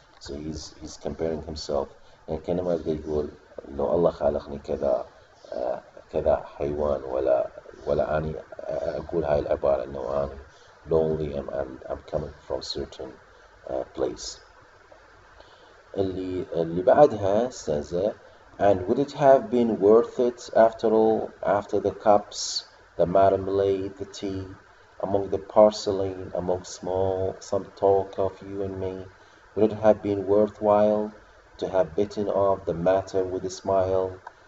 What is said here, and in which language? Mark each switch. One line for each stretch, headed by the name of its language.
English: So he's comparing himself.
Arabic: يعني كأنما يقول لو الله خلقني كذا حيوان ولا أني أقول هاي العبارة إنه أنا
English: lonely and I'm coming from certain place.
Arabic: اللي بعدها
English: says and would it have been worth it after all, after the cups, the marmalade, the tea, among the porcelain, among some talk of you and me, would it have been worthwhile to have bitten off the matter with a smile,